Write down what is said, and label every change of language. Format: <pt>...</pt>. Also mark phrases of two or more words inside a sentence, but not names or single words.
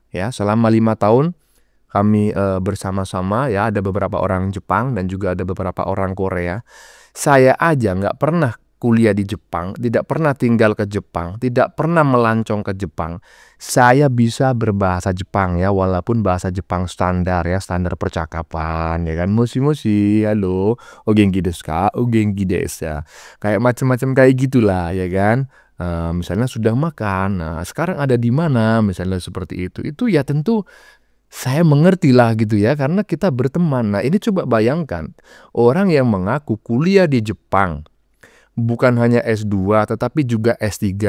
<id>Ya, selama 5 tahun kami bersama-sama ya, ada beberapa orang Jepang dan juga ada beberapa orang Korea. Saya aja nggak pernah kuliah di Jepang, tidak pernah tinggal ke Jepang, tidak pernah melancong ke Jepang. Saya bisa berbahasa Jepang ya, walaupun bahasa Jepang standar ya, standar percakapan ya kan.</id> <ja>Moshi, halo, お元気ですか、お元気です ya.</ja> <id>Kayak macam-macam kayak gitulah ya kan. Misalnya sudah makan, nah sekarang ada di mana, misalnya seperti itu. Itu ya tentu saya mengerti lah gitu ya, karena kita berteman. Nah ini coba bayangkan, orang yang mengaku kuliah di Jepang, bukan hanya S2 tetapi juga S3.</id>